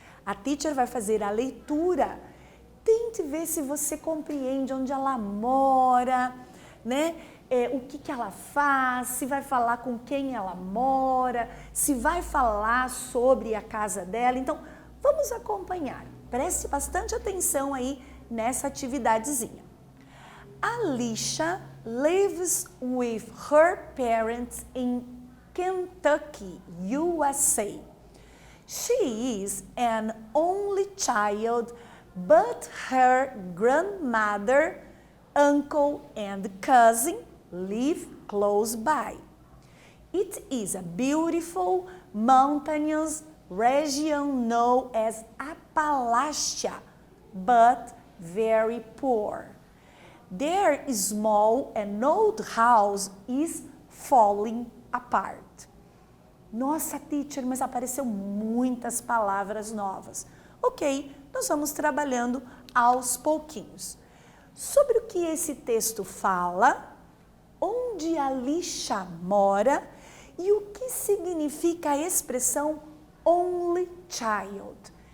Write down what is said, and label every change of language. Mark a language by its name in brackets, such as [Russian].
[Portuguese] A teacher vai fazer a leitura. Tente ver se você compreende onde ela mora, né? O que ela faz, se vai falar com quem ela mora, se vai falar sobre a casa dela. Então, vamos acompanhar. Preste bastante atenção aí nessa atividadezinha. [English] Alicia lives with her parents in Kentucky, USA. She is an only child, but her grandmother, uncle, and cousin live close by. It is a beautiful mountainous region known as Appalachia, but very poor. Their small and old house is falling apart. [Portuguese] Nossa, teacher, mas apareceu muitas palavras novas. Ok, nós vamos trabalhando aos pouquinhos. Sobre o que esse texto fala, onde Alicia mora e o que significa a expressão only child.